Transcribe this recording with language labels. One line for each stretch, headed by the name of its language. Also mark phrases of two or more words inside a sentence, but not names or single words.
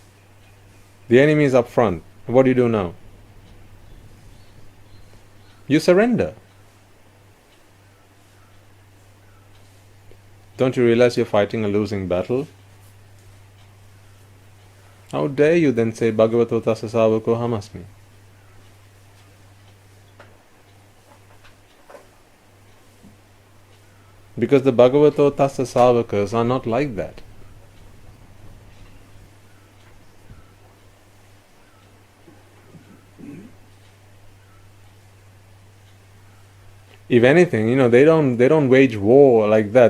English: The enemy is up front. What do you do now? You surrender. Don't you realize you're fighting a losing battle? How dare you then say
Pali: Bhagavato tassa savako hamasmi?
English: Because the
Pali: Bhagavato tassa savakas
English: are not like that. If anything, they don't wage war like that.